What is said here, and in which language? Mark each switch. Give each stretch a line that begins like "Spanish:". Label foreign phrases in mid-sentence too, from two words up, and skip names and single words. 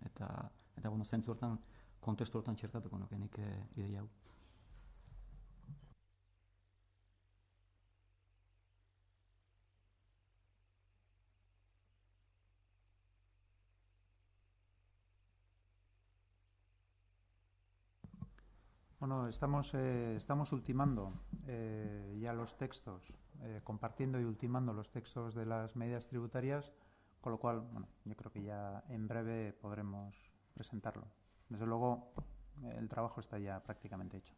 Basque: Eta zentzu hortan, kontestu hortan txertatuko nukenik ideia hau.
Spanish: Bueno, estamos ultimando ya los textos, compartiendo y ultimando los textos de las medidas tributarias, con lo cual, yo creo que ya en breve podremos presentarlo. Desde luego, el trabajo está ya prácticamente hecho.